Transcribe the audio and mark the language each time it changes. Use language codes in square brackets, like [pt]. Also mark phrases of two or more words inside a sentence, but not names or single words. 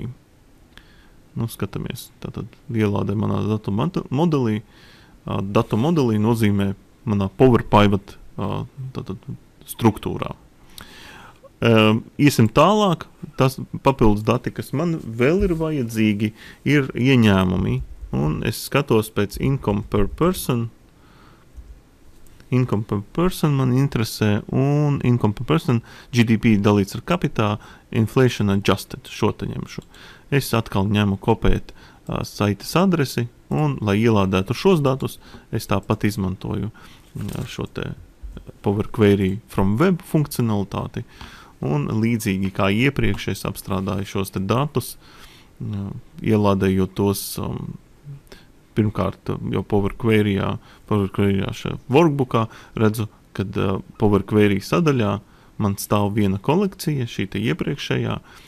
[lv] Skatāmies, tātad ielādē manā datu modelī. Datu modelī nozīmē manā Power Pivot struktūrā. Iesim tālāk, tas papildus dati, kas man vēl ir vajadzīgi, ir ieņēmumi. Un es skatos pēc [en] income per person. Income per person [lv] man interesē, un [en] income per person GDP [lv] dalīts ar kapitā, [en] inflation adjusted, [lv] šo te ņemšu. Es atkal ņemu kopēt saites adresi, un, lai ielādētu šos datus, es tāpat izmantoju šo te Power Query [en] from Web [lv] funkcionalitāti. Un līdzīgi kā iepriekš es apstrādāju šos te datus, ielādējot tos pirmkārt jau Power Query'ā šajā workbookā redzu, kad Power Query sadaļā man stāv viena kolekcija, šī te iepriekšējā